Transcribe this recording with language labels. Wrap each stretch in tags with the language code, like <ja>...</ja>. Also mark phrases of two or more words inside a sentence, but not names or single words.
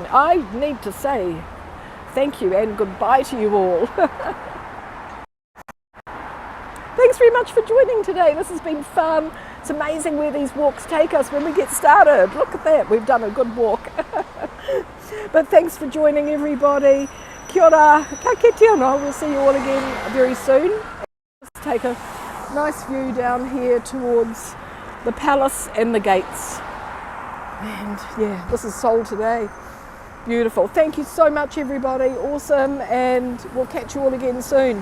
<en>I need to say thank you and goodbye to you all. Thanks very much for joining today. This has been fun. It's amazing where these walks take us when we get started. Look at that. We've done a good walk. But thanks for joining, everybody.</en> <mi>Kia ora. Ka kite anō.</mi> <en>We'll see you all again very soon. Let's take a nice view down here towards the palace and the gates. And yeah, this is Seoul today. Beautiful. Thank you so much, everybody. Awesome. And we'll catch you all again soon.</en>